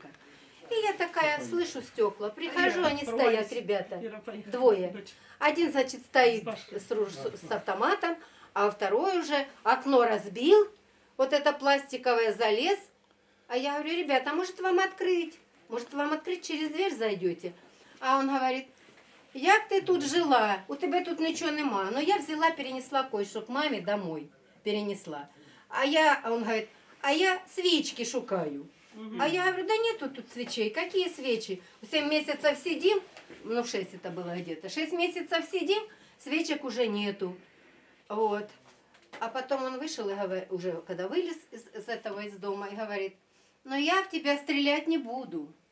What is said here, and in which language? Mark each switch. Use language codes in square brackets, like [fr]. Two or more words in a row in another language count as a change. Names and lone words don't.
[ru] И я такая слышу стекла, прихожу, они стоят, ребята, двое. Один, значит, стоит с автоматом, а второй уже окно разбил, вот это пластиковое, залез. А я говорю, ребята, а может вам открыть? Может вам открыть, через дверь зайдете? А он говорит, [uk] як ти тут жила? У тебе тут нічого нема. [ru] Ну я взяла, перенесла кое-що к мамі домой. Перенесла. А он говорит, а я свечки шукаю. А я говорю, да нету тут свечей. Какие свечи? 7 месяцев сидим, ну 6 это было где-то. 6 месяцев сидим, свечек уже нету. Вот. А потом он вышел, и говорит, уже когда вылез из дома, и говорит, но я в тебя стрелять не буду.